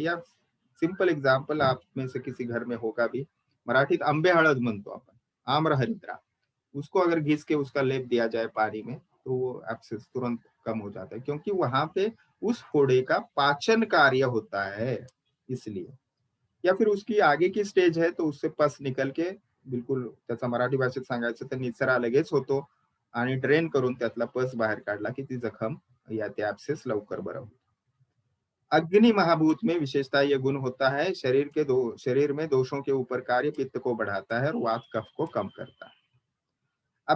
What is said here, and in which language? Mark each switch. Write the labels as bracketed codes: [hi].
[hi] या simple example आप में से किसी घर में होगा भी, [mr] मराठीत आंबे हळद म्हणतो आपण, [hi] आम्र हरिद्रा, उसको अगर घिस के उसका लेप दिया जाए पानी में तो वो एब्सेस तुरंत कम हो जाता है, क्योंकि वहां पे उस फोड़े का पाचन कार्य होता है इसलिए। या फिर उसकी आगे की स्टेज है तो उससे पस निकल के बिलकुल [mr] त्याचा मराठी भाषेत सांगायचं तर निचरा लगेच होतो आणि ड्रेन करून त्यातला पस बाहेर काढला की ती जखम या ते एब्सेस लवकर बरं होतं। [hi] अग्नि महाभूत में विशेषता यह गुण होता है, शरीर में दोषों के ऊपर कार्य पित्त को बढ़ाता है और वात कफ को कम करता है।